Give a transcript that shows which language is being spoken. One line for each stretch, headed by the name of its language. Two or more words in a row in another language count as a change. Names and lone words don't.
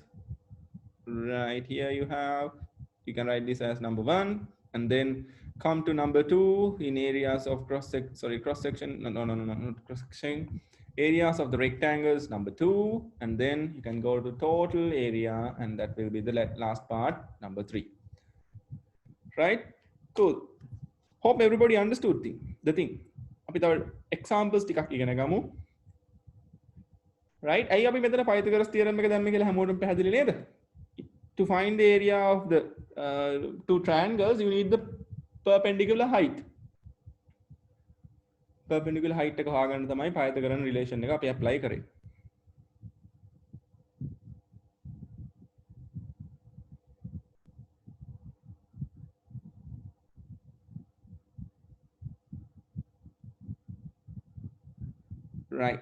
English: Right here you have, you can write this as number 1 and then come to number 2 in areas of cross section. No, not cross section. Areas of the rectangles, number 2, and then you can go to total area, and that will be the last part, number 3. Right? Cool. Hope everybody understood the thing.
Sinhala: අපි තව examples ටිකක් ඉගෙන ගමු. Right? ඇයි අපි මෙතන Pythagoras theorem එක දැම්මේ කියලා හැමෝටම පැහැදිලි නේද?
English: To find the area of the two triangles, you need the perpendicular height. Perpendicular height
Sinhala: එක හොයාගන්න තමයි Pythagorean relation එක අපි apply කරේ.
English: Right.